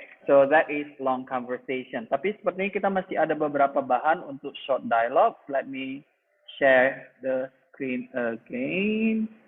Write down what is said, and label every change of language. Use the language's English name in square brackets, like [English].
[English] So that is long conversation. [Indonesian] Tapi sepertinya kita masih ada beberapa bahan untuk short dialogue. [English] Let me share the screen again.